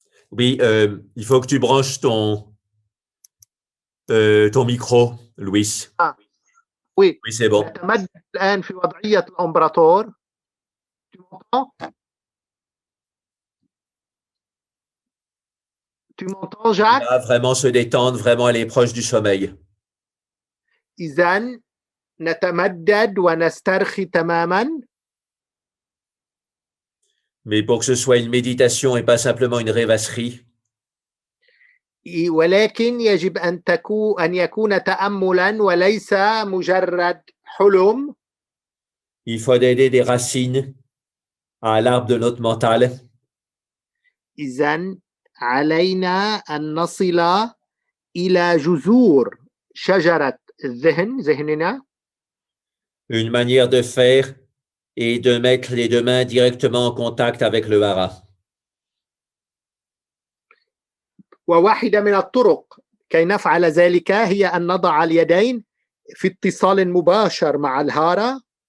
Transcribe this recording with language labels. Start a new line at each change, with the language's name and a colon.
French: Oui, il faut que tu branches ton micro, Lwiss. Ah, oui. Oui, c'est bon.
Arabic: الآن في وضعية الإمبراطور.
French: Tu m'entends? Tu m'entends, Jacques? Il va vraiment se détendre, vraiment aller proche du sommeil.
Arabic: إذن نتمدد ونسترخي تماما.
French: Mais pour que ce soit une méditation et pas simplement une rêvasserie.
Arabic: ولكن يجب أن يكون تأملا وليس مجرد حلم.
French: Il faut donner des racines à l'arbre de notre mental.
Arabic: إذن علينا أن نصل إلى جذور شجرة الذهن، ذهننا.
French: Une manière de faire est de mettre les deux mains directement en contact avec le hara.
Arabic: وواحدة من الطرق كي نفعل ذلك هي أن نضع اليدين في اتصال مباشر مع الهارة.